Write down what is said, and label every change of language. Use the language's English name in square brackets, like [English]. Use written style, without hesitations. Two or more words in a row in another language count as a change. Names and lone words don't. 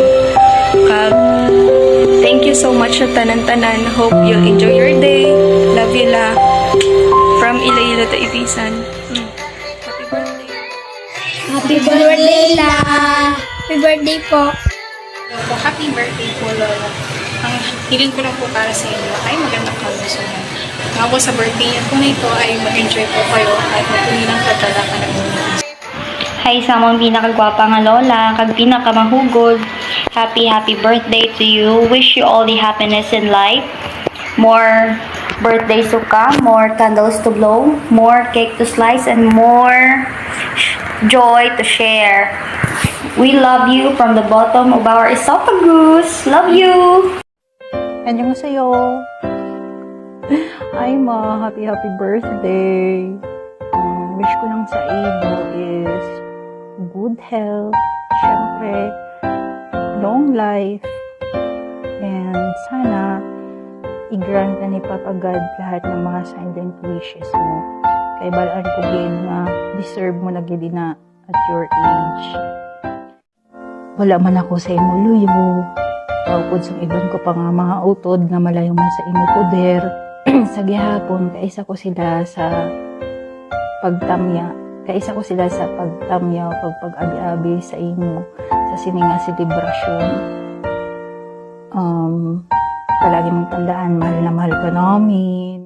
[Hiligaynon] Kag [English] thank you so much [Hiligaynon] sa tanan-tanan. [English] Hope you'll enjoy your day. Love you, La. From Iloilo to Ibisan. Happy birthday. Happy birthday, La! Happy birthday [Filipino] po. [English] Happy birthday po, Lola. [Filipino] Ang hiling ko lang po para sa inyo ay magandang kalusugan. Ako sa birthday niyo po na ito ay mag-enjoy po kayo at magpuni ng pagdala ka ng [Hiligaynon] kay sa mong pinakagwapa nga lola, kag pinakamahugod. [English] Happy birthday to you. Wish you all the happiness in life. More birthdays to come, more candles to blow, more cake to slice, and more joy to share. We love you from the bottom of our esophagus. Love you! 안녕하세요. Ay ma, happy birthday. [Filipino] Wish ko lang sa inyo [English] is good health, [Filipino] syempre, [English] long life, and [Filipino] sana i-grant na ni Papa God lahat ng mga [English] silent wishes [Filipino] mo. [Hiligaynon] Kay balaan ko gid nga deserve mo na gid na [English] at your age. [Hiligaynon] Wala man ako sa imo luyo. Tawpod sa iban ko pa nga mga utod nga malayo man sa imo poder. Sa gihapon, kaisa ko sila sa pagtamya. Kaisa ko sila sa pagtamya o pag-abi-abi sa imo sa sininga selebrasyon. [Filipino] Palagi mong tandaan, mahal na mahal ka namin.